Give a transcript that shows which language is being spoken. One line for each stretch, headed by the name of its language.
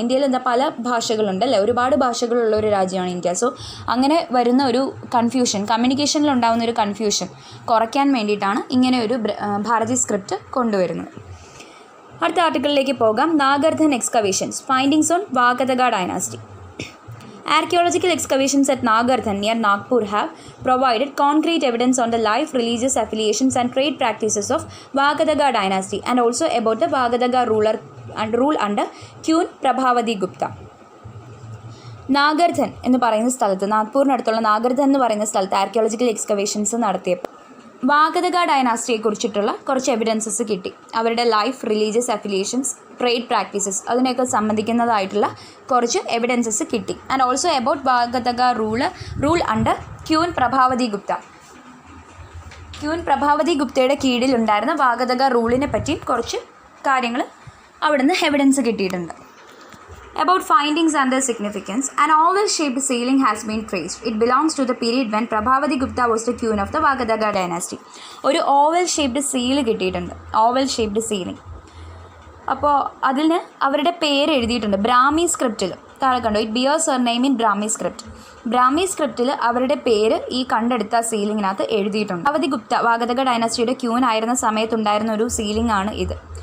Malayalam: ഇന്ത്യയിൽ പല ഭാഷകളുണ്ട് അല്ലേ, ഒരുപാട് ഭാഷകളുള്ള ഒരു രാജ്യമാണ് ഇന്ത്യ. സോ അങ്ങനെ വരുന്ന ഒരു കൺഫ്യൂഷൻ, കമ്മ്യൂണിക്കേഷനിൽ ഉണ്ടാകുന്ന ഒരു കൺഫ്യൂഷൻ കുറയ്ക്കാൻ വേണ്ടിയിട്ടാണ് ഇങ്ങനെ ഒരു ഭാരതി സ്ക്രിപ്റ്റ് കൊണ്ടുവരുന്നത്. അടുത്ത ആർട്ടിക്കിളിലേക്ക് പോകാം. നാഗർധൻ excavations, findings on വാഗതക dynasty.
English: Archaeological excavations at Nagarthan near Nagpur have provided concrete evidence on the life, religious affiliations and trade practices of Vagadaga dynasty and also about the Vagadaga rule under Queen Prabhavati Gupta.
Malayalam: നാഗർധൻ എന്ന് പറയുന്ന സ്ഥലത്ത്, നാഗ്പൂരിനടുത്തുള്ള നാഗർധൻ എന്ന് പറയുന്ന സ്ഥലത്ത് archaeological excavations നടത്തിയപ്പോൾ വാഗതക ഡൈനാസ്റ്റിയെ കുറിച്ചിട്ടുള്ള കുറച്ച് evidences കിട്ടി. അവരുടെ life, religious affiliations, trade practices അതിനെയൊക്കെ സംബന്ധിക്കുന്നതായിട്ടുള്ള കുറച്ച് എവിഡൻസസ് കിട്ടി.
English: And also about Vakataka rule under queen Prabhavati Gupta.
Malayalam: Queen Prabhavati ഗുപ്തയുടെ കീഴിലുണ്ടായിരുന്ന വാഗതക റൂളിനെ പറ്റി കുറച്ച് കാര്യങ്ങൾ അവിടുന്ന് എവിഡൻസ് കിട്ടിയിട്ടുണ്ട്.
English: About findings and their significance, an oval-shaped ceiling has been traced. It belongs to the period when Prabhavati Gupta was the queen of the Vagadaga dynasty.
Malayalam: ഒരു oval-shaped seal കിട്ടിയിട്ടുണ്ട്. oval-shaped ceiling. അപ്പോൾ അതിന് അവരുടെ പേര് എഴുതിയിട്ടുണ്ട് ബ്രാഹ്മി സ്ക്രിപ്റ്റിൽ. താഴെ കണ്ടോ,
English: It bears her name in Brahmi script.
Malayalam: Brahmi സ്ക്രിപ്റ്റിൽ അവരുടെ പേര് ഈ കണ്ടെടുത്ത സീലിങ്ങിനകത്ത് എഴുതിയിട്ടുണ്ട്. പ്രഭാവതി ഗുപ്ത വാഗതക ഡൈനാസ്റ്റിയുടെ ക്യൂൻ ആയിരുന്ന സമയത്തുണ്ടായിരുന്ന ഒരു സീലിംഗ് ആണ് ഇത്.